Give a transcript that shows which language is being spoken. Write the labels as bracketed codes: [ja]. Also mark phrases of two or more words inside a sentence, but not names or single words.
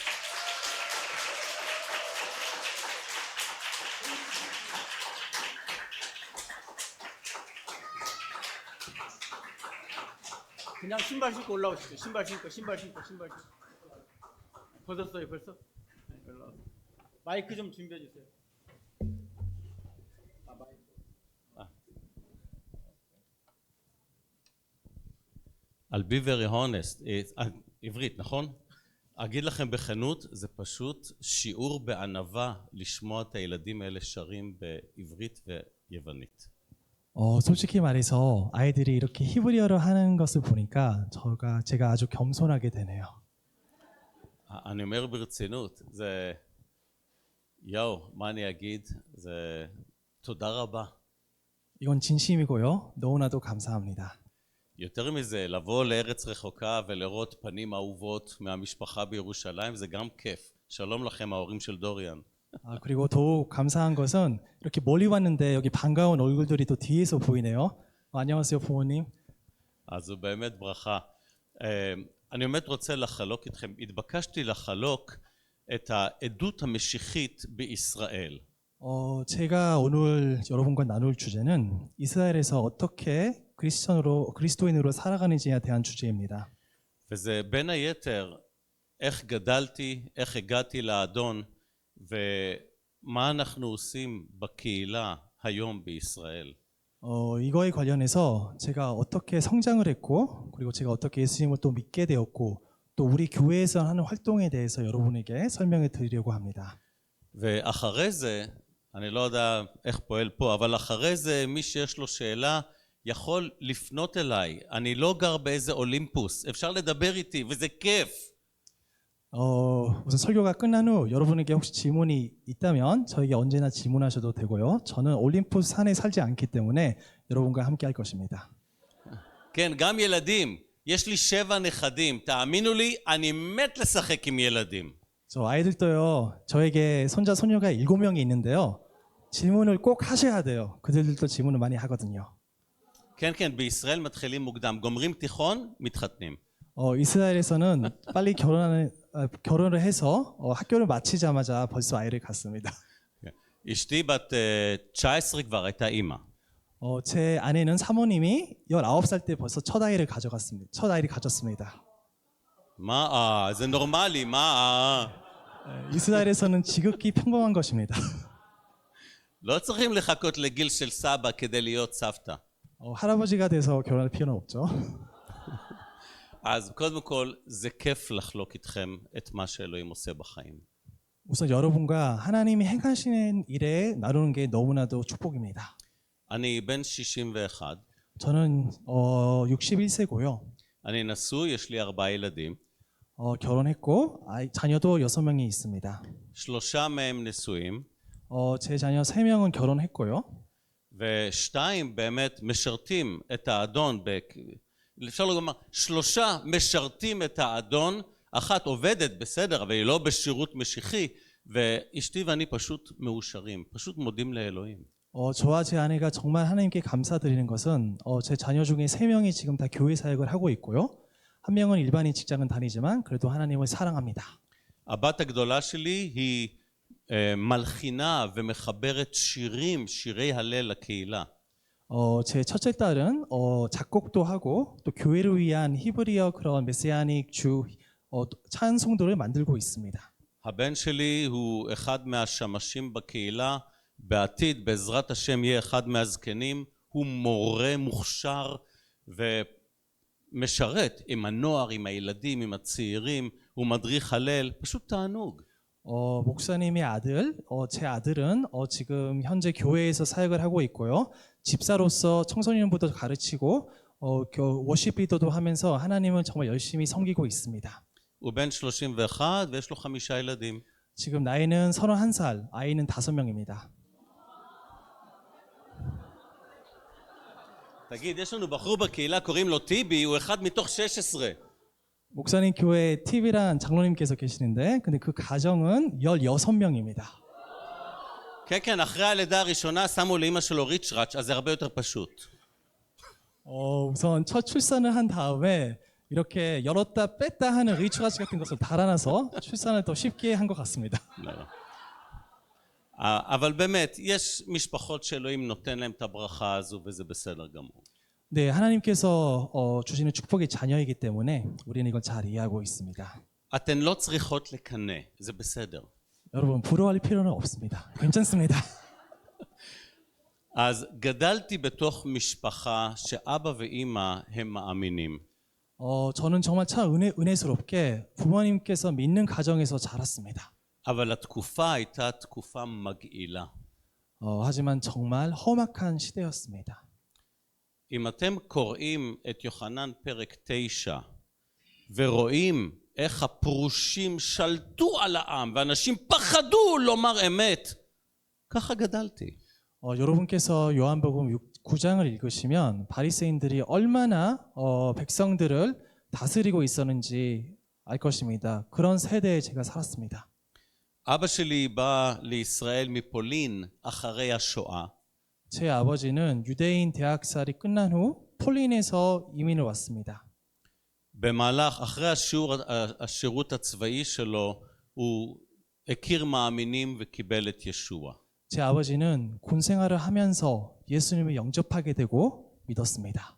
[ko] 그냥 신발 신고 올라오시죠. 신발 신고. 벗었어요 벌써? 올라오세요. 마이크 좀 준비해 주세요. [en] I'll be very honest, [he] עברית, נכון? אגיד לכם בכנות, זה פשוט שיעור בענווה לשמוע את הילדים האלה שרים בעברית ויוונית. [ko] 솔직히 말해서 아이들이 이렇게 히브리어를 하는 것을 보니까 제가 아주 겸손하게 되네요. [he] אני אומר ברצינות, זה מה אני אגיד? זה תודה רבה. [ko] 이건 진심이고요. 너무나도 감사합니다. [he] יותר מזה, לבוא לארץ רחוקה ולראות פנים אהובות מהמשפחה בירושלים, זה גם כיף. שלום לכם ההורים של דוריאן. [ko] 그리고 더욱 감사한 것은 이렇게 멀리 왔는데 여기 반가운 얼굴들이 또 뒤에서 보이네요. 안녕하세요 부모님. [he] אז זו באמת ברכה. אני באמת רוצה לחלוק איתכם, התבקשתי לחלוק את העדות המשיחית בישראל. [ko] 제가 오늘 여러분과 나눌 주제는 이스라엘에서 어떻게 그리스도인으로 살아가는지에 대한 주제입니다. [he] וזה בין היתר איך גדלתי, איך הגעתי לאדון ומה אנחנו עושים בקהילה היום בישראל? [ko] 이거에 관련해서 제가 어떻게 성장을 했고, 그리고 제가 어떻게 예수님을 또 믿게 되었고, 또 우리 교회에서 하는 활동에 대해서 여러분에게 설명해 드리려고 합니다. [he] ואחרי זה, אני לא יודע איך פועל פה, אבל אחרי זה מי שיש לו שאלה יכול לפנות אליי. אני לא גר באיזה אולימפוס, אפשר לדבר איתי וזה כיף. [ko] 우선 설교가 끝난 후 여러분에게 혹시 질문이 있다면 저에게 언제나 질문하셔도 되고요. 저는 올림푸스 산에 살지 않기 때문에 여러분과 함께 할 것입니다. [he] כן, גם ילדים. יש לי 7 נכדים. תאמינו לי, אני מת לשחק עם ילדים. [ko] 저 아이들도요. 저에게 손자 손녀가 7명이 있는데요. 질문을 꼭 하셔야 돼요. 그들도 질문을 많이 하거든요. [he] כן, כן, בישראל מתחילים מוקדם. גומרים תיכון, מתחתנים. [ko] 이스라엘에서는 빨리 결혼을 해서 학교를 마치자마자 벌써 아이를 갖습니다. [he] אשתי בת 19 כבר הייתה אימא. [ko] 제 아내는 사모님이 19살 때 벌써 첫 아이를 가졌습니다. [he] מה זה נורמלי, מה [ko] 이스라엘에서는 지극히 평범한 것입니다. [he] לא צריכים לחכות לגיל של סבא כדי להיות סבתא. [ko] 할아버지가 돼서 결혼할 필요는 없죠. [he] אז קודם כל זה כיף לחלוק איתכם את מה שאלוהים עושה בחיים. [ko] 우선 여러분과 하나님이 행하시는 일에 나누는 게 너무나도 축복입니다. [he] אני בן 61. [ko] 저는 61세고요. [he] אני נשוי, יש לי 4 ילדים. [ko] 결혼했고 자녀도 6명이 있습니다. [he] 3 מהם נשואים. [ko] 제 자녀 3명은 결혼했고요. [he] ו2 באמת משרתים את האדון. אפשר לומר 3 משרתים את האדון. 1 עובדת בסדר, אבל היא לא בשירות משיחי, ואשתי ואני פשוט מאושרים, פשוט מודים לאלוהים. [ko] 저와 제 아내가 정말 하나님께 감사드리는 것은 제 자녀 중에 3명이 지금 다 교회 사역을 하고 있고요. 1명은 일반인 직장은 다니지만 그래도 하나님을 사랑합니다. [he] הבת הגדולה שלי היא מלחינה ומחברת שירים, שירי הלל לקהילה. [ko] 제 첫째 딸은 작곡도 하고 또 교회를 위한 히브리어 그런 메시아닉 주 찬송도를 만들고 있습니다. [he] הבן שלי הוא אחד מהשמשים בקהילה, בעתיד בעזרת השם יהיה אחד מהזקנים, הוא מורה מוכשר ומשרת עם הנוער, עם הילדים, עם הצעירים, הוא מדריך הלל, פשוט תענוג. [ko] 목사님의 아들, 제 아들은 지금 현재 교회에서 사역을 하고 있고요. 집사로서 청소년부터 가르치고 워십 리더도 하면서 하나님을 정말 열심히 섬기고 있습니다. [he] הוא בן 31 ויש לו 5 ילדים. [ko] 지금 나이는 31살, 아이는 5명입니다. [he] תגיד, יש לנו בחור בקהילה קוראים לו טיבי, הוא אחד מתוך 16. [ko] 목사님 교회에 TV란 장로님께서 계시는데 근데 그 가정은 16명입니다. [he] כן, כן, אחרי הלידה הראשונה שמו לאמא שלו ריצ'ראץ', אז זה הרבה יותר פשוט. [ko] 우선 첫 출산을 한 다음에 이렇게 열었다 뺐다 하는 리추라지 같은 것을 달아놔서 출산을 더 쉽게 한 것 같습니다. [he] אבל באמת, יש משפחות שאלוהים נותן להם את הברכה הזו וזה בסדר גמור. [ko] 네, 하나님께서 주시는 축복의 자녀이기 때문에 우리는 이걸 잘 이해하고 있습니다. [he] אתן לא צריכות לקנא, זה בסדר. [ko] 여러분 부러워할 필요는 없습니다. 괜찮습니다. [he] אז גדלתי בתוך משפחה שאבא ואימא הם מאמינים. [ko] 저는 정말 참 은혜스럽게 부모님께서 믿는 가정에서 자랐습니다. [he] אבל התקופה הייתה תקופה מגעילה. [ko] 하지만 정말 험악한 시대였습니다. [he] אם אתם קוראים את יוחנן פרק 9 ורואים איך הפרושים שלטו על העם ואנשים פחדו לומר אמת, ככה גדלתי. [ko] 여러분께서 요한복음 9장을 읽으시면 바리새인들이 얼마나 백성들을 다스리고 있었는지 알 것입니다. 그런 세대에 제가 살았습니다. [he] אבא שלי בא לישראל מפולין אחרי השואה. [ko] 제 아버지는 유대인 대학살이 끝난 후 폴린에서 이민을 왔습니다. [he] במהלך, אחרי השירות הצבאי שלו, הוא הכיר מאמינים וקיבל את ישוע. [ko] 제 아버지는 군 생활을 하면서 예수님을 영접하게 되고 믿었습니다.